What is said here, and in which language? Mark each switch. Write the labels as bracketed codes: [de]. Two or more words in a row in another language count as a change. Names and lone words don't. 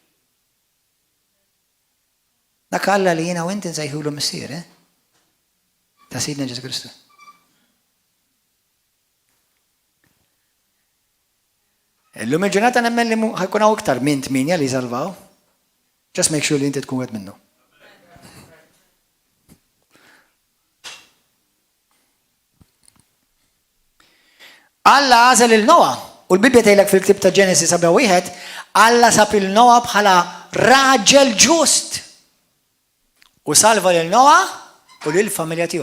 [mt] Dak Alla li jiena u inti nsejħulu missier, ta' Sidna Ġesu Kristu. Illum il-ġurnata nemmen li ħajkun hawn iktar minn 8 li jsalvaw. [en] Just make sure [mt] li inti tkun wieħed minnu. Alla għażel il-Noa u l-Bibja tgħidlek fil-ktieb ta' Ġenesis 7:1 Alla sab il-Noa bħala raġel ġust u salva lil Noa u lill-familja tiegħu.